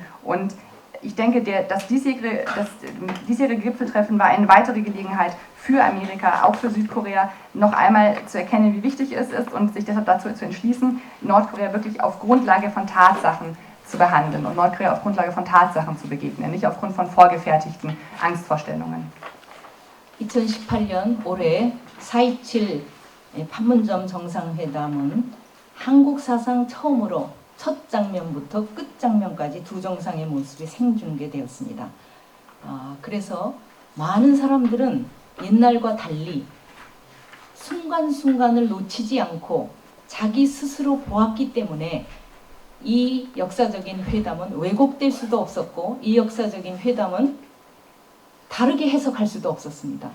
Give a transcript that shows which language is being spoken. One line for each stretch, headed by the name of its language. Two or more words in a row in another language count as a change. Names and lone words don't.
German: Und ich denke, das diesjährige Gipfeltreffen war eine weitere Gelegenheit für Amerika, auch für Südkorea, noch einmal zu erkennen, wie wichtig es ist und sich deshalb dazu zu entschließen, Nordkorea wirklich auf Grundlage von Tatsachen zu behandeln und Nordkorea auf Grundlage von Tatsachen zu begegnen, nicht aufgrund von vorgefertigten Angstvorstellungen.
Korean: 2018년 올해 4.27 판문점 정상회담은 한국 사상 처음으로 첫 장면부터 끝 장면까지 두 정상의 모습이 생중계되었습니다. 그래서 많은 사람들은 옛날과 달리 순간순간을 놓치지 않고 자기 스스로 보았기 때문에 이 역사적인 회담은 왜곡될 수도 없었고 이 역사적인 회담은 다르게 해석할 수도 없었습니다.